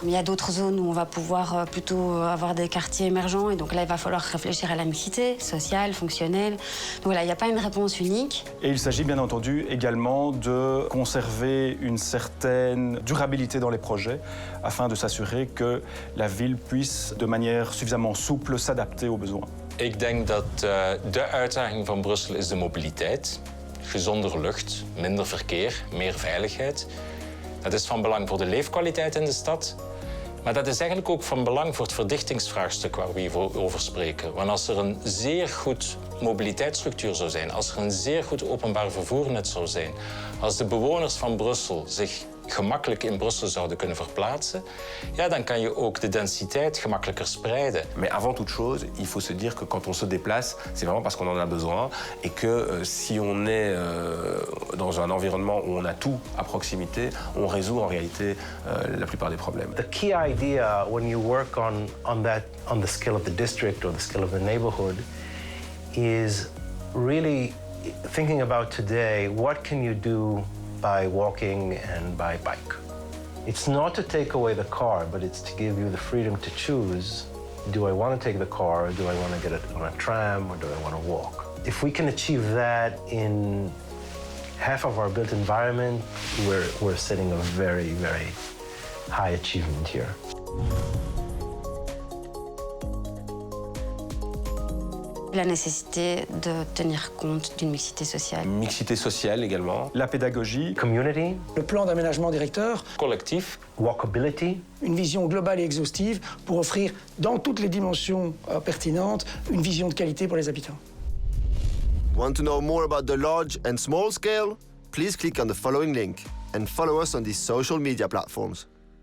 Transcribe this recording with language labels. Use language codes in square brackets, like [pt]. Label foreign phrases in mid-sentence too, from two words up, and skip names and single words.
[fr] Il y a d'autres zones où on va pouvoir plutôt avoir des quartiers émergents, et donc là, il va falloir réfléchir à la mixité sociale, fonctionnelle. Donc voilà, il n'y a pas une réponse unique. Et il s'agit bien entendu également de conserver une certaine durabilité dans les projets afin de s'assurer que la ville puisse de manière suffisamment souple s'adapter aux besoins. [nl] Ik denk dat de uitdaging van Brussel is de mobiliteit. Gezondere lucht, minder verkeer, meer veiligheid. Dat is van belang voor de leefkwaliteit in de stad. Maar dat is eigenlijk ook van belang voor het verdichtingsvraagstuk waar we hier over spreken. Want als er een zeer goed mobiliteitsstructuur zou zijn, als er een zeer goed openbaar vervoernet zou zijn, als de bewoners van Brussel zich gemakkelijk in Brussel zouden kunnen verplaatsen, ja, dan kan je ook de densiteit gemakkelijker spreiden. [fr] Mais avant toute chose, il faut se dire que quand on se déplace, c'est vraiment parce qu'on en a besoin et que si on est dans un environnement où on a tout à proximité, on résout en réalité la plupart des problèmes. [en] The key idea when you work on the scale of the district or the scale of the neighborhood is really thinking about today, what can you do by walking and by bike? It's not to take away the car, but it's to give you the freedom to choose, do I want to take the car, or do I want to get it on a tram, or do I want to walk? If we can achieve that in half of our built environment, we're setting a very, very high achievement here. [fr] La nécessité de tenir compte d'une mixité sociale. Mixité sociale également. La pédagogie. Community. Le plan d'aménagement directeur. Collectif. Walkability. Une vision globale et exhaustive pour offrir, dans toutes les dimensions pertinentes, une vision de qualité pour les habitants. [en] Want to know more about the large and small scale? Please click on the following link and follow us on these social media platforms.